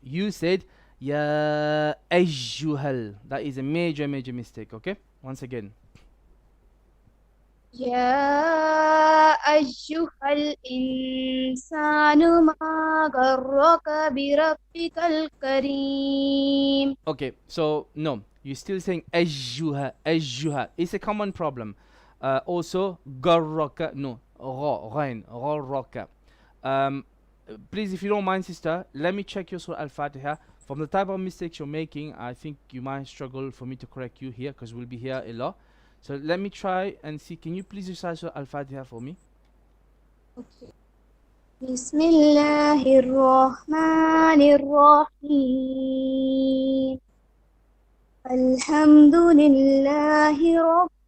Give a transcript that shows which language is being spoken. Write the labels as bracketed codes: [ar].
[en] You said ya ayyuhal. That is a major mistake. Okay? Once again. [ar] يا أيها الإنسان ما غرك بربك الكريم. [en] Okay, so no, you're still saying ayyuha. It's a common problem. Also, garraka. No, gharraka. Please, if you don't mind, sister, let me check your Surah Al-Fatiha. From the type of mistakes you're making, I think you might struggle for me to correct you here, because we'll be here a lot. So let me try and see. Can you please recite Surah Al-Fatiha for me? Okay. [ar] بسم الله الرحمن الرحيم. الحمد لله رب